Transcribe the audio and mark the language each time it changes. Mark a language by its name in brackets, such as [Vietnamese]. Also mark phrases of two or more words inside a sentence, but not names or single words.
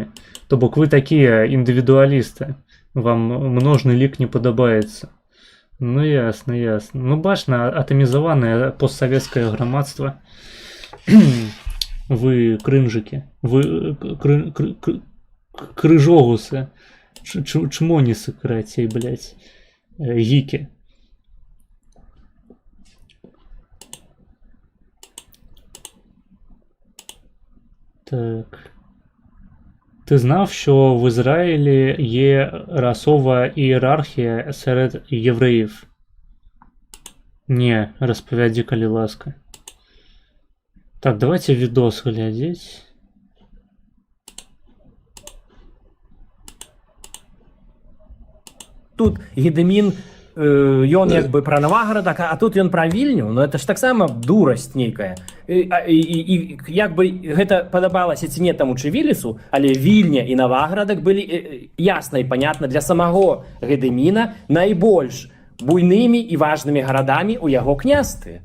[Belarusian] То бок вы такія індывідуалісты. Вам множны лік не падабаецца. Ну, ясна. Ну, бачна, атамізаванае постсавецкае грамадства. Вы крынжыкі. Вы крыжогусы. Чмонісы, карацей, блядь. гікі. Так. [Ukrainian] Ти знав, що в Ізраїлі є расова ієрархія серед євреїв? Не, розповіді, коли ласка. [Russian] Так, давайте відос глядеть. [Belarusian] Тут Гедемін, ён як бы пра Наваградак, а тут ён пра Вільню, ну [Russian] это ж [Belarusian] таксама дурасць нейкая. І як бы гэта падабалася ці не таму Чывілісу, але Вільня і Наваградак былі ясна і панятна для самого Гедеміна найбольш буйнымі і важнымі гарадамі ў яго княстве.